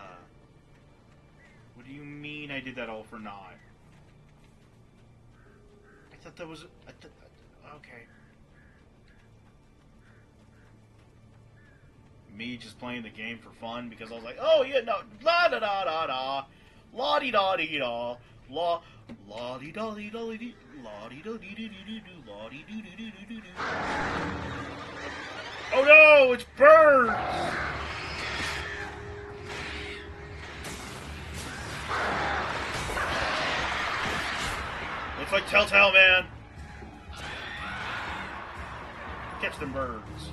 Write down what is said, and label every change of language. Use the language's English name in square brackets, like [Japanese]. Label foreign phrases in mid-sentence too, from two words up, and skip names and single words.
[English] What do you mean I did that all for naught? I thought that was... okay. Me just playing the game for fun because I was like, oh yeah, no, la da da da da, la di da di da, la di da di da di, la di da di di di do, la di do do do do do do. Oh no, it's birds! Looks like Telltale, man. Catch them birds.